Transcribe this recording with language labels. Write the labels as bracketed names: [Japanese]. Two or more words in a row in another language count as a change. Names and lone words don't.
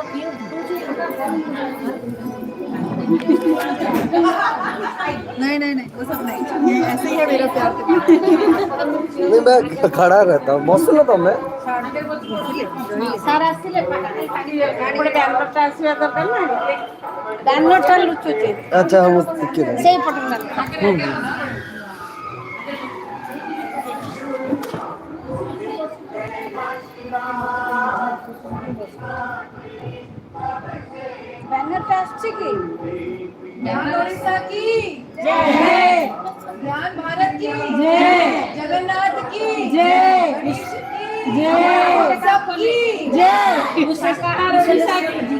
[Hindi] नहीं वो सब नहीं ऐसे ही है मेरा प्यार नहीं मैं खड़ा रहता हूँ मौसम तो मैं [Odia] ସାର୍ ଆସିଲେ ଗୋଟେ ବ୍ୟାନରଟା ଆସିବା ଦରକାର ନା ବ୍ୟାନରଟା ଲୁଚୁଛି ଆଚ୍ଛା ହଉ ଟିକେ ସେଇ ପଟ ବ୍ୟାନରଟା ଆସିଛି କି [Hindi] ज्ञान ओडिशा की जय, ज्ञान भारत की जय, जगन्नाथ की जय, विश्व की जय, सबकी जय, शाकाहार ओडिशा की